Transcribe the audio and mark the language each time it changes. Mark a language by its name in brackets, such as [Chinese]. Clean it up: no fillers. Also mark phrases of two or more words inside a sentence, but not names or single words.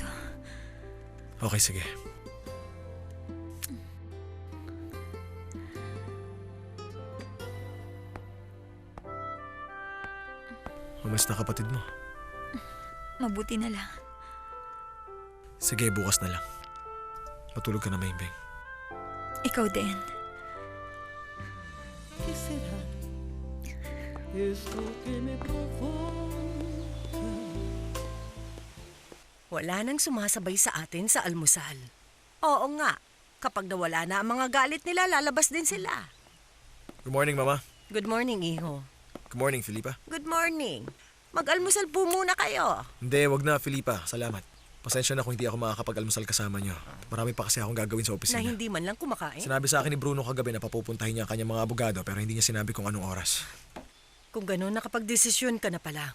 [Filipino] Okay, sige. Umalis na kapatid mo. Mabuti na lang. Sige, bukas na lang. Matulog ka na, Maybeng. Ikaw din. [Spanish] ¿Qué será esto que me provoca? [Filipino] Wala nang sumasabay sa atin sa almusal. Oo nga, kapag nawala na ang mga galit nila, lalabas din sila. [English] Good morning, Mama. Good morning, iho. Good morning, Filipa. Good morning. [Filipino] Mag-almusal po muna kayo. Hindi, wag na, Filipa. Salamat. Pasensya na kung hindi ako makakapag-almusal kasama niyo. Marami pa kasi akong gagawin sa Na opisina. hindi man lang kumakain. Sinabi sa akin ni Bruno kagabi na papupuntahin niya ang kanyang mga abogado pero hindi niya sinabi kung anong oras. Kung gano'n, nakapag-desisyon ka na pala.